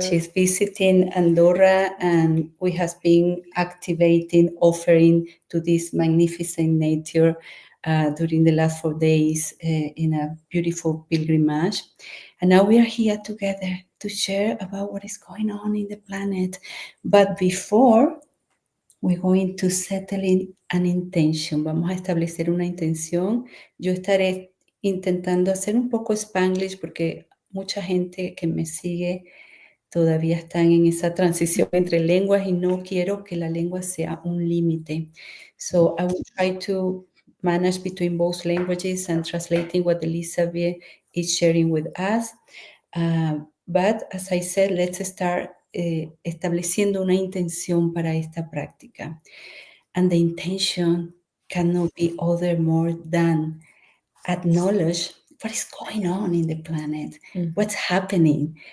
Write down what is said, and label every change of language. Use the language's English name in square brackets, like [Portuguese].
[English] She's visiting Andorra, and we have been activating, offering to this magnificent nature during the last 4 days in a beautiful pilgrimage. And now we are here together to share about what is going on in the planet. But before, we're going to settle in an intention. [Spanish] Vamos a establecer una intención. Yo estaré intentando hacer un poco Spanglish porque mucha gente que me sigue todavía están en esa transición entre lenguas y no quiero que la lengua sea un límite. [English] So I will try to manage between both languages and translating what Elizabeth is sharing with us. But as I said, let's start [Spanish] estableciendo una intención para esta práctica. [English] And the intention cannot be other more than acknowledge what is going on in the planet, what's happening.